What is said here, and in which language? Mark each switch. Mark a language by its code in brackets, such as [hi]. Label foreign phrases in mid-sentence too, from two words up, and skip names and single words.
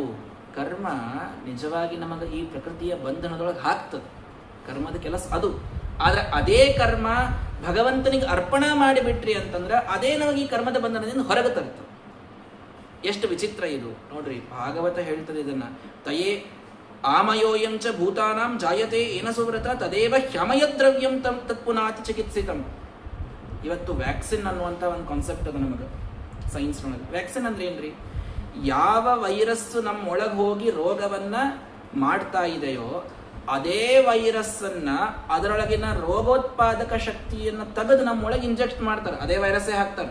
[kn] ಕರ್ಮ ನಿಜವಾಗಿ ನಮಗೆ ಈ ಪ್ರಕೃತಿಯ ಬಂಧನದೊಳಗೆ ಹಾಕ್ತದೆ, ಕರ್ಮದ ಕೆಲಸ ಅದು. ಆದ್ರೆ ಅದೇ ಕರ್ಮ ಭಗವಂತನಿಗೆ ಅರ್ಪಣಾ ಮಾಡಿಬಿಟ್ರಿ ಅಂತಂದ್ರೆ ಅದೇ ನಮಗೆ ಈ ಕರ್ಮದ ಬಂಧನದಿಂದ ಹೊರಗೆ ತರ್ತದೆ. ಎಷ್ಟು ವಿಚಿತ್ರ ಇದು ನೋಡ್ರಿ. ಭಾಗವತ ಹೇಳ್ತದೆ ಇದನ್ನ, [sa] ತಯೇ ಆಮಯೋಯಂಚ ಭೂತಾನಾಂ ಜಾಯತೆ ಏನ ಸುವ್ರತ ತದೇವ ಹ್ಯಮಯ ದ್ರವ್ಯಂ ತತ್ಪುನಾತಿ ಚಿಕಿತ್ಸಿತಂ. [kn] ಇವತ್ತು ವ್ಯಾಕ್ಸಿನ್ ಅನ್ನುವಂಥ ಒಂದು ಕಾನ್ಸೆಪ್ಟ್ ಅದು ನಮಗೆ ಸೈನ್ಸ್ನೊಳಗೆ. ವ್ಯಾಕ್ಸಿನ್ ಅಂದ್ರೆ ಏನ್ರಿ? ಯಾವ ವೈರಸ್ಸು ನಮ್ಮ ಒಳಗೆ ಹೋಗಿ ರೋಗವನ್ನ ಮಾಡ್ತಾ ಇದೆಯೋ ಅದೇ ವೈರಸ್ಸನ್ನ, ಅದರೊಳಗಿನ ರೋಗೋತ್ಪಾದಕ ಶಕ್ತಿಯನ್ನು ತೆಗೆದು ನಮ್ಮೊಳಗೆ ಇಂಜೆಕ್ಟ್ ಮಾಡ್ತಾರೆ, ಅದೇ ವೈರಸ್ಸೇ ಹಾಕ್ತಾರೆ.